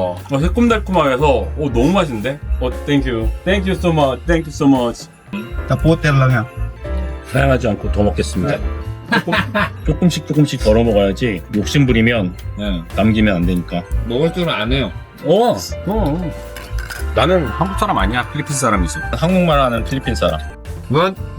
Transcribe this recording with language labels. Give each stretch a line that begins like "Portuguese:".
Korean: 새콤달콤하면서 너무 맛있는데?
English: Thank you. Thank you so much. Thank you so much.
Filipino: Kapoter lang yan.
Korean: 사양하지 않고 더 먹겠습니다. 조금씩 덜어 먹어야지 욕심 부리면 남기면 안 되니까. 먹을 줄은 안 해요. 나는 한국 사람 아니야. 필리핀 사람이지. 한국말 하는 필리핀 사람. 뭐?